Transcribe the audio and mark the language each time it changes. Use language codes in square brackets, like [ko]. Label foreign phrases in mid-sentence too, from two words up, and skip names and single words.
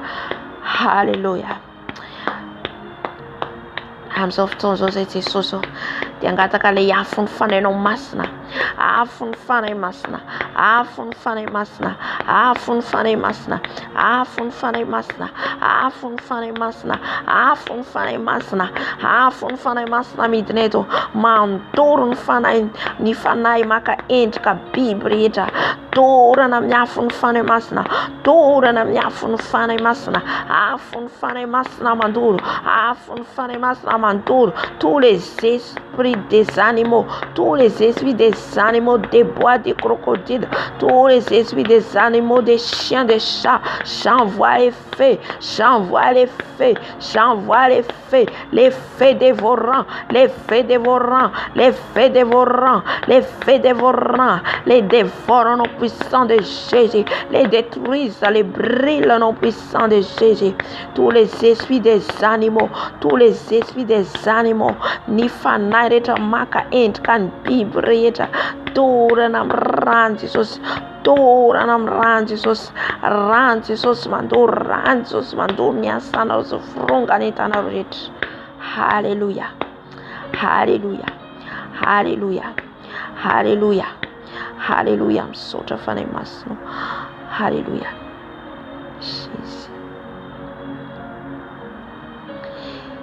[mg] Halleluja. Amin'izao fotoana izao zay Jesosy dia angataka ilay afo ny fanahinao masina, afo ny fanahy masina, afo ny fanahy masina, afo ny fanahy masina, afo ny fanahy masina, afo ny fanahy masina, afo ny fanahy masina, afo ny fanahy masina midina eto, mandoro ny fanahy maka endrika biby rehetra, dorana amin'ny afo ny fanahy masina, dorana amin'ny afo ny fanahy masina, afo ny fanahy masina mandoro, afo ny fanahy masina mandoro, [fr] tous les esprits des animaux, tous les esprits des animaux, des bois, des crocodiles, tous les esprits des animaux, des chiens, des chats, j'envoie les feux, j'envoie les feux, j'envoie les feux, les feux dévorants, les feux dévorants, les feux dévorants, les feux dévorants, les dévorants au puissant de Jésus, les détruisent, les brûlent au puissant de Jésus, tous les esprits des animaux, tous les esprits des animaux, [mg] ni fanay rehetra maka endrika ny biby rehetra, dorana amin'ny rano Jesosy, dorana amin'ny rano Jesosy, rano Jesosy mandoro, rano Jesosy mandoro ny asanareo sy fironga ny entanareo rehetra. Halleluja, halleluja, halleluja, halleluja, halleluja, misaotra fanahy masina, halleluja.